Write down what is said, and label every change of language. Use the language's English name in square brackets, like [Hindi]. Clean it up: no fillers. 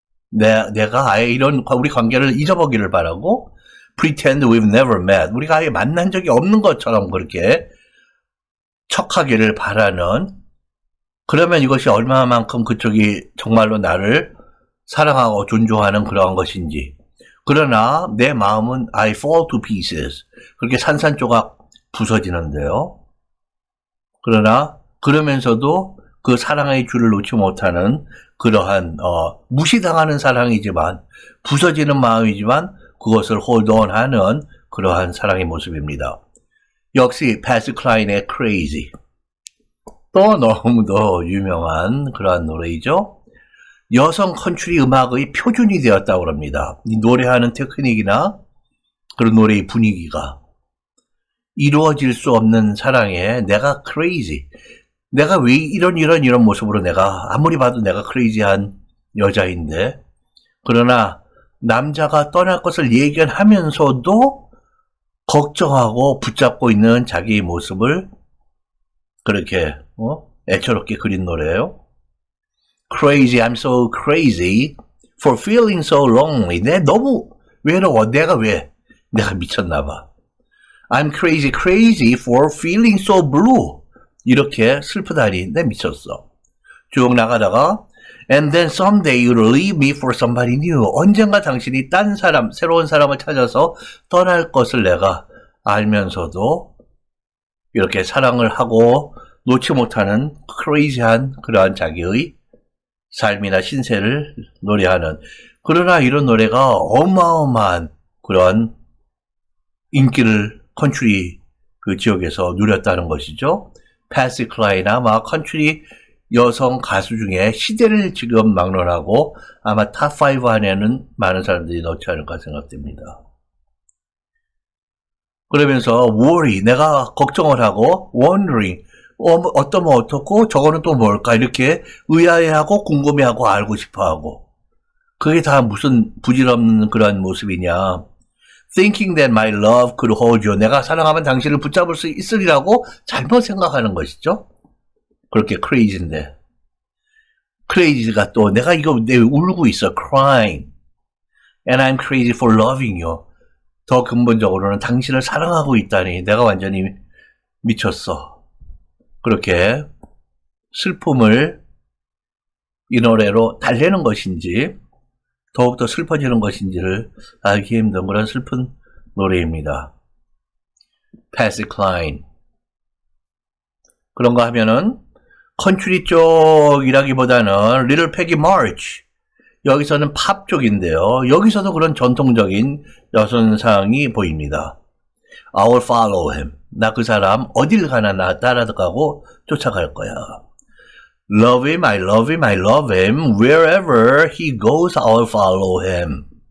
[Korean] 내가 아예 이런 우리 관계를 잊어보기를 바라고 [English] Pretend we've never met. [Korean] 우리가 아예 만난 적이 없는 것처럼 그렇게 척하기를 바라는, 그러면 이것이 얼마만큼 그쪽이 정말로 나를 사랑하고 존중하는 그러한 것인지. 그러나 내 마음은 [English] I fall to pieces. [Korean] 그렇게 산산조각 부서지는데요. 그러나 그러면서도 그 사랑의 줄을 놓지 못하는 그러한 무시당하는 사랑이지만 부서지는 마음이지만 그것을 hold on 하는 그러한 사랑의 모습입니다. 역시 패시 클라인의 Crazy. 또 너무도 유명한 그러한 노래이죠. 여성 컨트리 음악의 표준이 되었다고 합니다. 이 노래하는 테크닉이나 그런 노래의 분위기가 이루어질 수 없는 사랑에 내가 crazy. 내가 왜 이런 모습으로 내가 아무리 봐도 내가 crazy한 여자인데, 그러나 남자가 떠날 것을 예견하면서도 걱정하고 붙잡고 있는 자기의 모습을 그렇게 애처롭게 그린 노래예요. [English] Crazy, I'm so crazy for feeling so lonely. [Korean] 내 너무 외로워. 내가 미쳤나 봐. [English] I'm crazy, crazy for feeling so blue. [Korean] 이렇게 슬프다니 내 미쳤어. 쭉 나가다가 [English] And then someday you'll leave me for somebody new. [Korean] 언젠가 당신이 딴 사람, 새로운 사람을 찾아서 떠날 것을 내가 알면서도 이렇게 사랑을 하고 놓지 못하는 crazy한 그러한 자기의 삶이나 신세를 노래하는, 그러나 이런 노래가 어마어마한 그런 인기를 컨트리 그 지역에서 누렸다는 것이죠. 패시 클라인 아마 컨트리 여성 가수 중에 시대를 지금 막론하고 아마 탑5 안에는 많은 사람들이 넣지 않을까 생각됩니다. 그러면서 worry, 내가 걱정을 하고 wondering, 어떠면 어떻고 저거는 또 뭘까 이렇게 의아해하고 궁금해하고 알고 싶어하고, 그게 다 무슨 부질없는 그런 모습이냐. [English] Thinking that my love could hold you. [Korean] 내가 사랑하면 당신을 붙잡을 수 있으리라고 잘못 생각하는 것이죠. 그렇게 crazy인데. crazy가 또 내가 내 울고 있어. [English] crying. And I'm crazy for loving you. [Korean] 더 근본적으로는 당신을 사랑하고 있다니 내가 완전히 미쳤어. 그렇게 슬픔을 이 노래로 달래는 것인지 더욱더 슬퍼지는 것인지를 알기 힘든 그런 슬픈 노래입니다. 패시 클라인. 그런가 하면은 컨트리 쪽이라기보다는 Little Peggy March. 여기서는 팝 쪽인데요. 여기서도 그런 전통적인 여성상이 보입니다. [English] I'll follow him. [Korean] 나 그 사람 어딜 가나 나 따라가고 쫓아갈 거야. [English] Love him, I love him, I love him. Wherever he goes, I'll follow him.